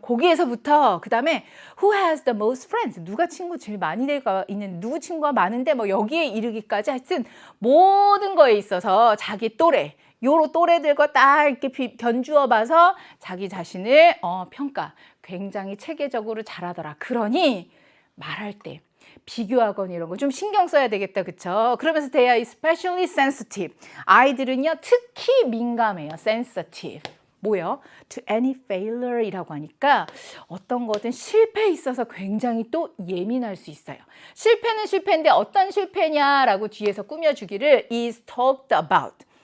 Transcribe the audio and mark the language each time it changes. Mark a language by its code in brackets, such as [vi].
[ko] 거기에서부터 그 다음에 [en] who has the most friends [ko] 누가 친구 제일 많이 있는 누구 친구가 많은데 뭐 여기에 이르기까지 하여튼 모든 거에 있어서 자기 또래 요로 또래들과 딱 이렇게 변주어 봐서 자기 자신을 평가 굉장히 체계적으로 잘하더라. 그러니 말할 때 비교하거나 이런 거 좀 신경 써야 되겠다. 그쵸? 그러면서 [en] they are especially sensitive. [ko] 아이들은요 특히 민감해요. sensitive. 뭐요? [en] to any failure [ko] 이라고 하니까 어떤 거든 실패에 있어서 굉장히 또 예민할 수 있어요. 실패는 실패인데 어떤 실패냐라고 뒤에서 꾸며주기를 [en] is talked about.